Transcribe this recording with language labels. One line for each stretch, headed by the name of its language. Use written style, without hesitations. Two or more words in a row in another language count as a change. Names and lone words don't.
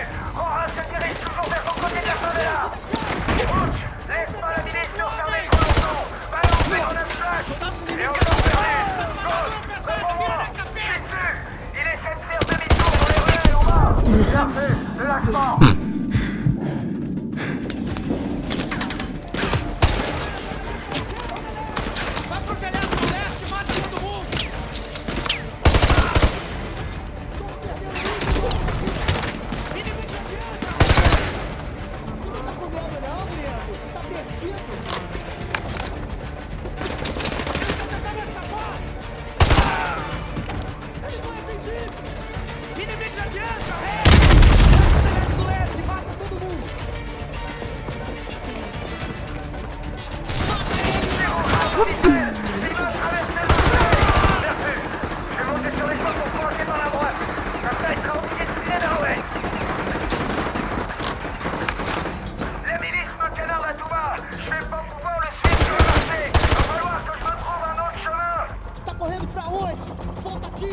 French: Rojas se dirige toujours vers son côté de la favela! Butch, laisse pas la munition fermer trop longtemps! Balance les grenades flash! Et on s'en perdu! Gauche, réponds-moi! Je suis dessus! Il essaie de faire demi-tour dans les ruelles en bas! Bien fait! Ne lâche pas!
Portuguese: Vai pro telhado do leste, mata todo mundo! Não tá com medo não, gringo? Tá perdido! Eles estão tentando escapar! Eles vão atingir! Inimigos adiante, arreia! Vai pro telhado do leste, mata todo mundo!
French: Il va traverser le ciel! Bien vu! Je vais monter sur les champs pour flanquer par la droite! Comme ça, il sera obligé de filer vers l'ouest! Les milices me canardent à tout bas! Je vais pas pouvoir le suivre sur le marché! Il va falloir que je me trouve un autre chemin!
Portuguese: Tá correndo pra onde? Volta aqui!